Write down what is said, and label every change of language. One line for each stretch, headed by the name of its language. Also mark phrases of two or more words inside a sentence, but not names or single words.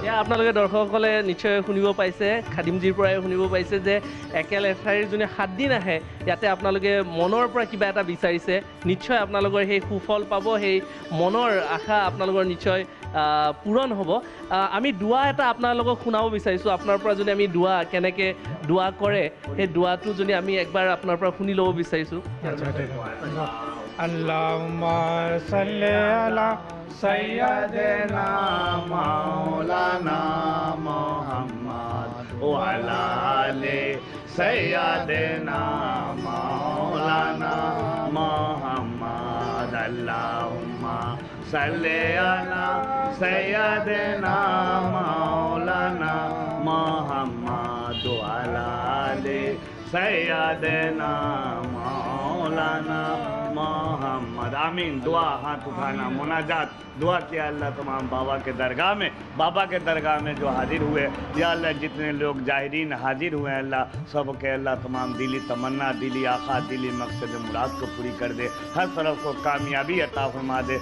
Assamese: এতিয়া আপোনালোকে দৰ্শকসকলে নিশ্চয় শুনিব পাইছে খাদিমজীৰ পৰাই শুনিব পাইছে যে একেলেঠাৰিৰ যোনে 7 দিন আহে ইয়াতে আপোনালোকে মনৰ পৰা কিবা এটা বিচাৰিছে নিশ্চয় আপোনালোকৰ সেই সুফল পাব সেই মনৰ আশা আপোনালোকৰ নিশ্চয় পূৰণ হ'ব আমি দোৱা এটা আপোনালোকক শুনাব বিচাৰিছোঁ আপোনাৰ পৰা যদি আমি দোৱা কেনেকৈ দোৱা কৰে সেই দোৱাটো যদি আমি একবাৰ আপোনাৰ পৰা শুনি ল'ব বিচাৰিছোঁ
Arabic: اللهم صل على سيدنا مولانا محمد وعلى آل سيدنا مولانا محمد اللهم صل على سيدنا مولانا محمد وعلى آل سيدنا مولانا محمد. आमीन।
Hindi: दुआ हाथ उठाना, मुनाजात, दुआ किया अल्लाह तमाम बाबा के दरगाह में जो हाजिर हुए, या अल्लाह जितने लोग जाहिरीन हाजिर हुए हैं अल्लाह सबके अल्लाह तमाम दिली तमन्ना, दिली आखा, दिली मकसद मुराद को पूरी कर दे, हर तरफ को कामयाबी अता फरमा दे।